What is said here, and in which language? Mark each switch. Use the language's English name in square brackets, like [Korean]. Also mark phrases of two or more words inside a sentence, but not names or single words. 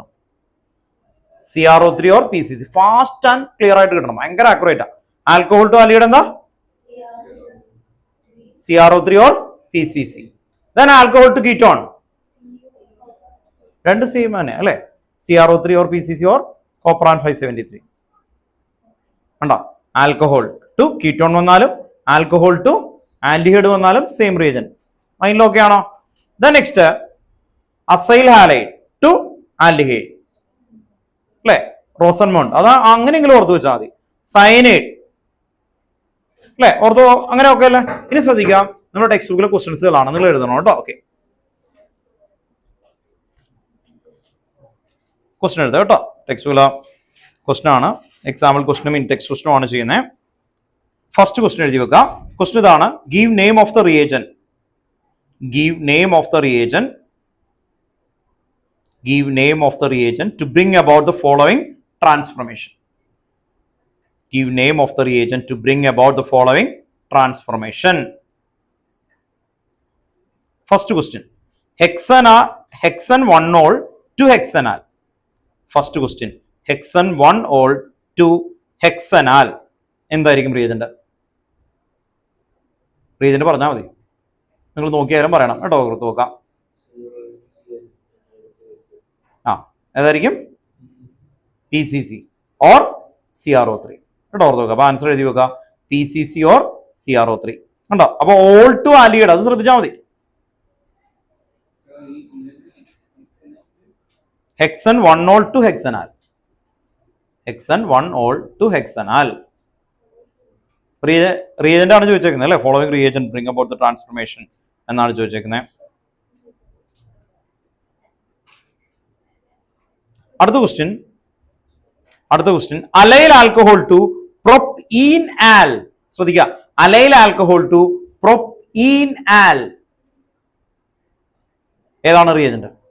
[English] CrO3 or PCC. fast and clear [Malayalam] ആയിട്ട് കിട്ടണം. ഭയങ്കര ആക്യുറേറ്റ് ആണ്. [English] alcohol to aldehyde [Malayalam] എന്താ? [English] CrO3 or PCC. Then alcohol to ketone 2 same [Malayalam] തന്നെ അല്ലെ? [English] CrO3 or PCC or copran 573. [Malayalam] കണ്ടോ? [English] alcohol to ketone [Malayalam] വന്നാലും [English] alcohol to aldehyde [Malayalam] വന്നാലും [English] same reagent. [Malayalam] മൈൻഡിൽ ഓക്കെ ആണോ? [English] then next acyl halide to aldehyde [Malayalam] അല്ലെ? റോസൻമോണ്ട്. അത് അങ്ങനെയെങ്കിലും ഓർത്തു വെച്ചാൽ മതി. സയനൈഡ് അല്ലെ? ഓർത്തോ? അങ്ങനെ ഓക്കെ അല്ലേ? ഇനി ശ്രദ്ധിക്കാം. നമ്മുടെ ടെക്സ്റ്റ് ബുക്കിലെ ക്വസ്റ്റ്യൻസുകളാണ്, നിങ്ങൾ എഴുതണം കേട്ടോ. ഓക്കെ, ക്വസ്റ്റ്യൻ എഴുതാം കേട്ടോ. ടെക്സ്റ്റ് ബുക്കിലെ ക്വസ്റ്റ്യൻ ആണ്. എക്സാമ്പിൾ ക്വസ്റ്റ്യനും ഇൻ ടെക്സ്റ്റ് ക്വസ്റ്റ്യനും ആണ് ചെയ്യുന്നത്. [English] first question [Malayalam] എഴുതി വെക്കുക. ക്വസ്റ്റ്യൻ ഇതാണ്. [English] give name of the reagent. Give name of the reagent to bring about the following transformation. Give name of the reagent to bring about the following transformation. First question. Hexane 1-ol to hexanal. First question. Hexane 1-ol to hexanal. [Malayalam] എന്തായിരിക്കും reagent? Reagent പറഞ്ഞാൽ മതി. നിങ്ങൾ നോക്കിയാലും പറയണം കേട്ടോ. നോക്കാം. ഏതായിരിക്കും? [English] PCC or CrO3. [Malayalam] കേട്ടോ ഓർത്ത് അപ്പൊ ആൻസർ എഴുതി വെക്കുക. [English] PCC or CrO3 കണ്ടോ. [Malayalam] അപ്പൊ [English] ol to aldehyde [Malayalam] അത് ശ്രദ്ധിച്ചാൽ മതി. [English] Hexane 1-ol to hexanal. Hexane 1-ol to hexanal. [Malayalam] Reagent ആണ് ചോദിച്ചേക്കുന്നത് അല്ലേ. [English] following reagent bring about the transformation എന്നാണ് ചോദിച്ചേക്കുന്നത്. [Malayalam] അടുത്ത ക്വസ്റ്റ്യൻ [English] allyl alcohol to propene al. [Malayalam] ശ്രദ്ധിക്കുക, [English] allyl alcohol to propene al [Malayalam] ഏതാണ് റിയേജന്റ്?